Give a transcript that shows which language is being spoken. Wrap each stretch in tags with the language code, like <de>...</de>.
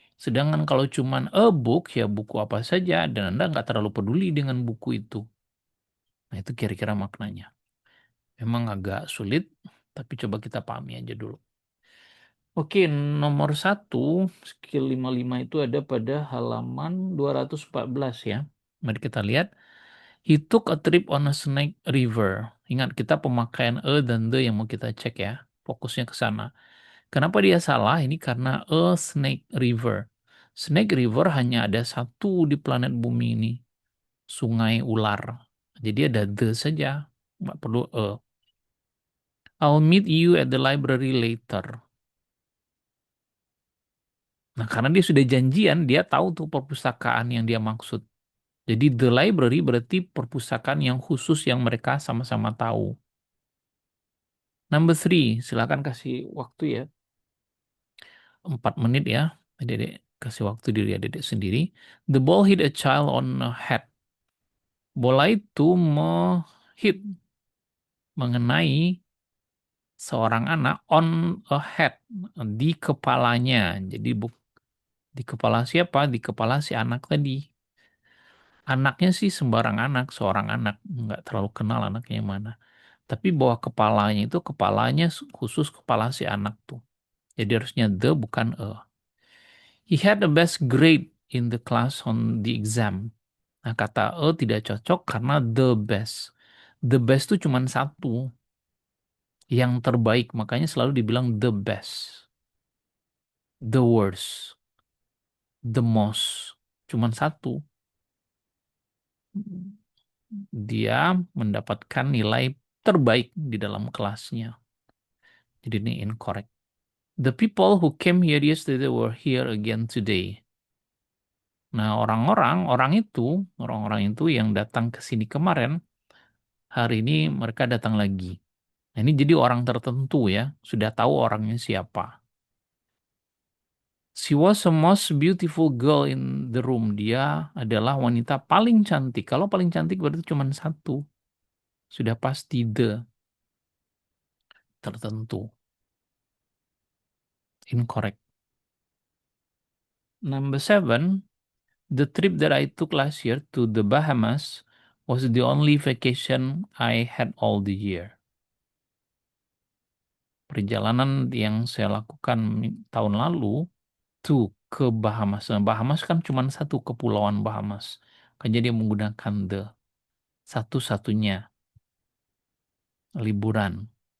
<id>Sedangkan kalau cuman</id> <en>a book</en> <id>ya buku apa saja dan Anda nggak terlalu peduli dengan buku itu. Nah itu kira-kira maknanya. Memang agak sulit, tapi coba kita pahami aja dulu. Oke, nomor 1, skill 55 itu ada pada halaman 214 ya. Mari kita lihat.</id> <en>He took a trip on a snake river.</en> <id>Ingat, kita pemakaian a dan the yang mau kita cek ya. Fokusnya ke sana. Kenapa dia salah? Ini karena a snake river. Snake river hanya ada satu di planet bumi ini. Sungai ular. Jadi ada the saja. Nggak perlu a.</id> <en>I'll meet you at the library later.</en> <id>Nah, karena dia sudah janjian, dia tahu tuh perpustakaan yang dia maksud. Jadi the library berarti perpustakaan yang khusus yang mereka sama-sama tahu.</id> <en>Number 3,</en> <id>silakan kasih waktu ya. 4 menit ya. Adik-adik kasih waktu diri adik-adik sendiri.</id> <en>The ball hit a child on a head.</en> <id>Bola itu mengenai seorang anak</id> <en>on a head,</en> <id>di kepalanya. Jadi di kepala siapa? Di kepala si anak tadi. Anaknya sih sembarang anak, seorang anak. Nggak terlalu kenal anaknya yang mana. Tapi bahwa kepalanya itu kepalanya khusus kepala si anak tuh. Jadi harusnya the bukan a.</id> <en>He had the best grade in the class on the exam.</en> <id>Nah, kata a tidak cocok karena the best. The best itu cuma satu. Yang terbaik, makanya selalu dibilang the best. The worst. The most. Cuma satu. Dia mendapatkan nilai terbaik di dalam kelasnya. Jadi ini incorrect.</id> <en>The people who came here yesterday were here again today.</en> <id>Nah, orang-orang itu yang datang ke sini kemarin, hari ini mereka datang lagi. Nah, ini jadi orang tertentu ya, sudah tahu orangnya siapa.</id> <en>She was the most beautiful girl in the room.</en> <id>Dia adalah wanita paling cantik. Kalau paling cantik berarti cuma satu. Sudah pasti the tertentu.</id> <en>Incorrect. Number 7, the trip that I took last year to the Bahamas was the only vacation I had all the year.</en> <id>perjalanan yang saya lakukan tahun lalu tuh ke Bahamas. Nah, Bahamas kan cuma satu kepulauan Bahamas. Kan jadi menggunakan the satu-satunya liburan.</id>